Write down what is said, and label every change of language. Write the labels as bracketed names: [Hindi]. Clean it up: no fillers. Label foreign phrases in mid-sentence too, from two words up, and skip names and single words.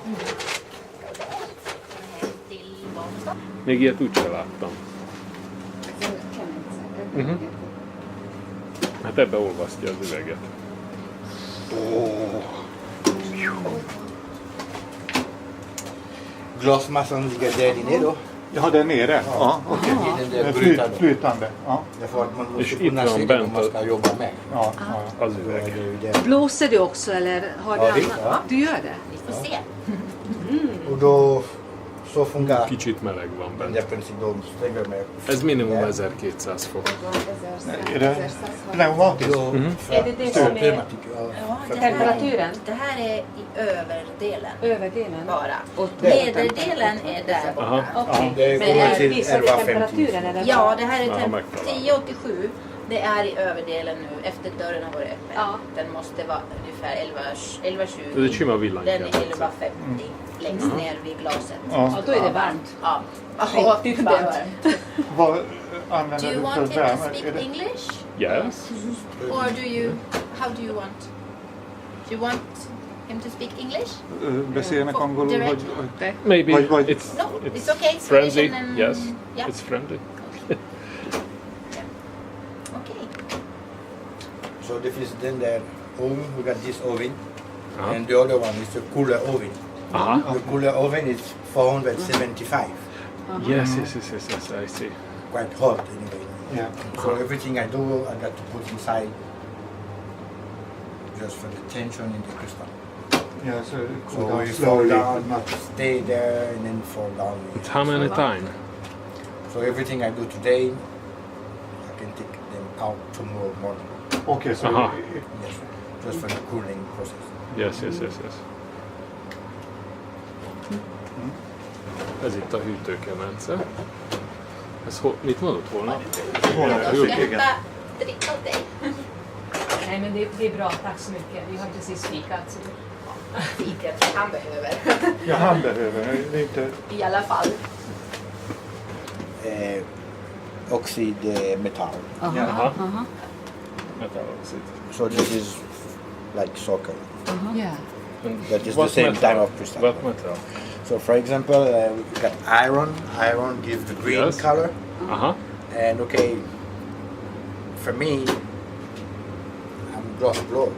[Hungarian] Még ilyet úgyse láttam. Uh-huh. Hát ebbe olvasztja az üveget. [Swedish] Glasmassan ligger där inne då. Ja, där nere? Ja, okej. I den där brytaren. Flytande. Ja. Därför att man [Hungarian] És [Swedish] måste [Hungarian] itt [Swedish] kunna [Hungarian] van [Swedish] se det [Hungarian] bent [Swedish] om man ska jobba med. Ja, ja. [Hungarian] az [Swedish] Då är [Hungarian] üveg. [Swedish] det ju det. Blåser du också eller har du Ja, visst, annat? ja. Du gör det? Vi får se. Och då så fungerar [Hungarian] Kicsit meleg van [Swedish] den [Hungarian] bent. [Swedish] där princip de stänger med. [Hungarian] Ez minimum 1200 fok. [Swedish] Är det pneumatiskt? Då Är det det som är systemet tycker jag. Ja, det temperaturen? Det här är i överdelen Överdelen? bara. Och Nederdelen är där Aha. borta. Okej. Det Men kommer till visar det 11-15. temperaturen eller? Ja, det här är Ja, märkta, va? 1087. Det är i överdelen nu efter dörren har varit öppen. Ja. Den måste vara ungefär 11.20. [Hungarian] Ez egy sima [Swedish] Den är [Hungarian] villanykábel. [Swedish] 11.50 längst ner vid glaset. Ja. Ja, då är det varmt. Ja, ja det är varmt. Vad [English] Do [Swedish] använder [English] you [Swedish] du för [English] want him to [Swedish] värme? [English] speak [Swedish] Är det [English] English? Yes. Or do you, how do you want? Do you want him to speak English? [Hungarian] beszélnek angolul, [English] Direct. [Hungarian] hogy [English] Maybe. [Hungarian] Vagy- [English] It's, No, it's okay. friendly. Swedish and- Yes. Yeah. It's friendly. Okay. [Swedish] Så det finns den där oven, [English] we got this oven, Uh-huh. and the other one is the cooler oven. Aha. The cooler oven is 475, Yes, I see. quite hot anyway. Yeah. So everything I do, I got to put inside just for the tension in the crystal. Yeah, so it So cool down we fall slowly. down, not stay there and then fall down. It's how many time? So everything I do today, I can take them out tomorrow morning. Okay, so Aha. Yes, just for the cooling process. Yes. [Hungarian] Ez itt a hűtőkemence. Ez mit mondott holnap? holnap. Jó. Igen. [Swedish] Dricka dig. Nej men det är bra, tack så mycket. Vi har precis fikat. Så... Fikat han behöver. Ja, han behöver det är inte... I alla fall. [English] Oxide metal. Aha, Jaha. aha. [Swedish] Metalloxid. [English] So this is like soccer. Yeah. That is What the same metal? type of crystal. What metal? So for example, we got iron. Iron gives the green Yes. color. Aha. And okay, for me, I'm glass blower.